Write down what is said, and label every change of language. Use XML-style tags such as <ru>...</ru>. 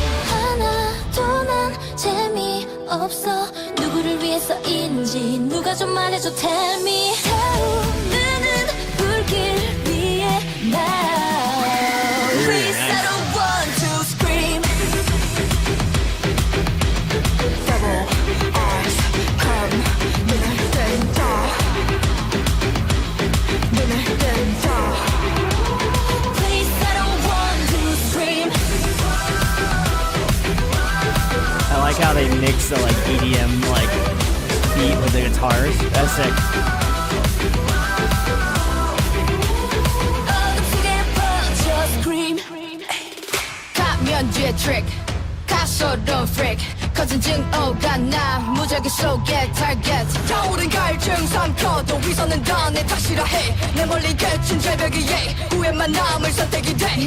<ko>하나도 난 재미없어. 누구를 위해서인지 누가 좀 말해줘.</ko> <en>Tell me.</en> <ko>타오르는 불길 위에 now.</ko> <en>Please I don't want to scream. Double eyes come</en> <ko>눈을 뜬다. 눈을 뜬다.</ko> <en>Please I don't want to scream. I like how they mix the like EDM like beat with the guitars. That's sick.</en> <ko>어떻게 퍼져 scream. 가면주의 트릭 가소로운 freak 커진 증오가 나 무작위 속의 target 타오른 갈증 삼켜도 위선은 더내 탓이라 해내 멀리 그친 절벽 위에 후회만 남을 선택이 돼.</ko>